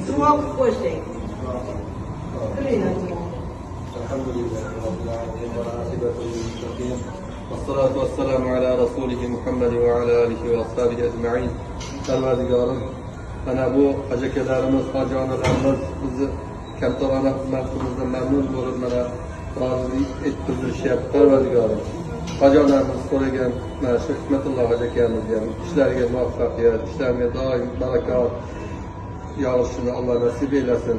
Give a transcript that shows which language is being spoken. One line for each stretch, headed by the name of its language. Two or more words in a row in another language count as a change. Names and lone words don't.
Uzbek: duo qilib qo'ysak.
Arabic: الحمد لله رب العالمين والعاقبة للمتقين والصلاة والسلام على رسوله محمد وعلى آله وأصحابه أجمعين.
Uzbek: Parvardigorim, mana bu hajakalarimiz, hojonalarimiz bizni kamtarona xizmatimizdan mamnun bo'lib mana rozilik ettirishyapti. Parvardigorim, hojolarimiz so'ragan mana shu Hikmatulloh hajakamizga ishlariga muvaffaqiyat, ishlariga doim barakot yog'ishini Alloh nasib eylesin.